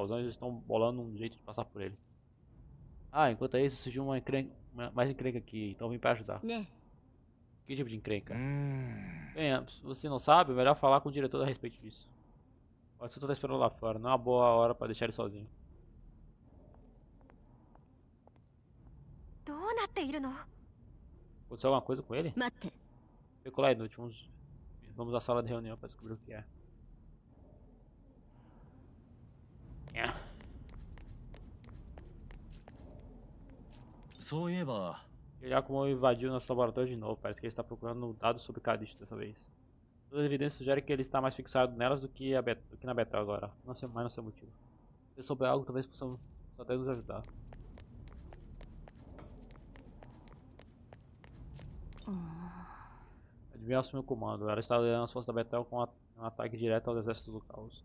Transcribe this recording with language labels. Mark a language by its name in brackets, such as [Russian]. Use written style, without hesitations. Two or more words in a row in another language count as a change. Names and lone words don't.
[Portuguese] Os anjos estão bolando um jeito de passar por ele. Ah, enquanto isso surgiu mais encrenca aqui, então vim pra ajudar. [Japanese] ね [Portuguese] Que tipo de encrenca? Bem, se você não sabe, é melhor falar com o diretor a respeito disso. Pode ser que eu tô esperando lá fora, não é uma boa hora pra deixar ele sozinho. [Japanese] どうなっているの？ [Portuguese] Aconteceu alguma coisa com ele? [Japanese] 待って [Portuguese] Especular inútil, vamos à sala de reunião pra descobrir o que é. É. [Japanese] そういえば [Portuguese] Giacomo invadiu nosso laboratório de novo, parece que ele está procurando dados sobre Kadish dessa vez. Todas as evidências sugerem que ele está mais fixado nelas do que na Betel agora, não sei mais, não sei o motivo. Se souber algo, talvez possamos até nos ajudar. Adivinha assumiu o comando, ela está liderando as forças da Betel com um ataque direto aos exércitos do caos.